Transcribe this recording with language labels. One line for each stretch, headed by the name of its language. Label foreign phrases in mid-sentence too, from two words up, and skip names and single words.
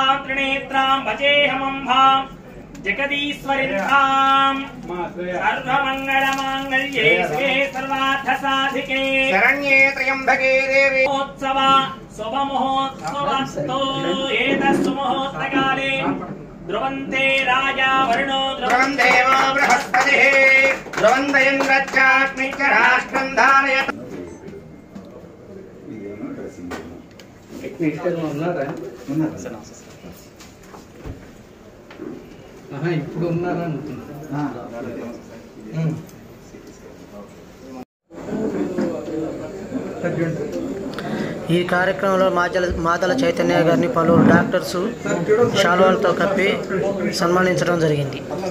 Sanskrit: त्रिनेत्रां भजेऽहमम्भां जगदीश्वरीं सर्वमङ्गलमाङ्गल्ये शिवे सर्वार्थसाधिके शरण्ये त्र्यम्बके देवी उत्सव शुभमुहूर्तस्तु एतत्सुमुहूर्तकाले ध्रुवन्ते राजा वरुणो ध्रुवन्देवो बृहस्पतिः ध्रुवन्दयन् रक्षाग्निश्च राष्ट्रं धारयत्
Telugu: ఇప్పుడు ఉన్నారా ఈ కార్యక్రమంలో మాదల చైతన్య గారిని పలువురు డాక్టర్స్ శాలువాలతో కప్పి సన్మానించడం జరిగింది.